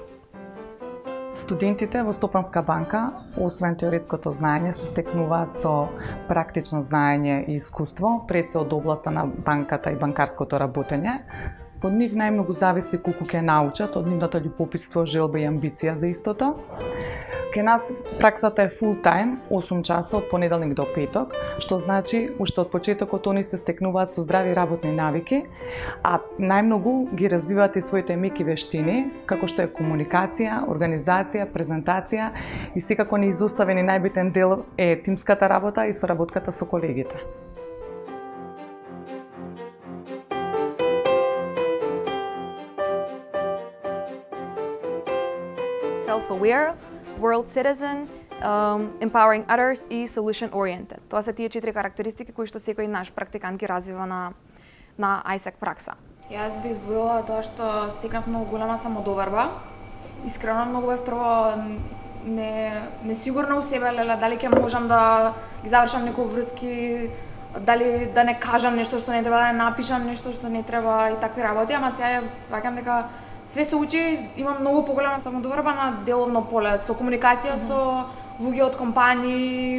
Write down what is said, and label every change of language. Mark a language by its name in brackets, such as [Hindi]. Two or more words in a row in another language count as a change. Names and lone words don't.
[Macedonian] Студентите во Стопанска банка, освен теоретското знаење, се стекнуваат со практично знаење и искуство, пред се од областа на банката и банкарското работење. Од нив најмногу зависи колку ќе научат, од нивното љубопитство, желба и амбиција за истото. Ке нас праксата е [English] full time, [Macedonian] 8 часа од понеделник до петок, што значи уште од почетокот они се стекнуваат со здрави работни навики, а најмногу ги развиваат и своите меки вештини, како што е комуникација, организација, презентација и секако неизоставен и најбитен дел е тимската работа и соработката со колегите. [English] Self-aware, world citizen, empowering others и solution oriented. [Macedonian] Тоа се тие 4 карактеристики кои што секој наш практикант ги развива на ISEC пракса. Јас би издвоила тоа што стекнав многу голема самодоверба. Искрено многу бев прво несигурна у себе, дали ќе можам да ги завршам некои врски, дали да не кажам нешто што не треба, да не напишам нешто што не треба и такви работи, ама сега сваќам дека све се учи, имам многу поголема самодоверба на деловно поле, со комуникација со луѓе од компании,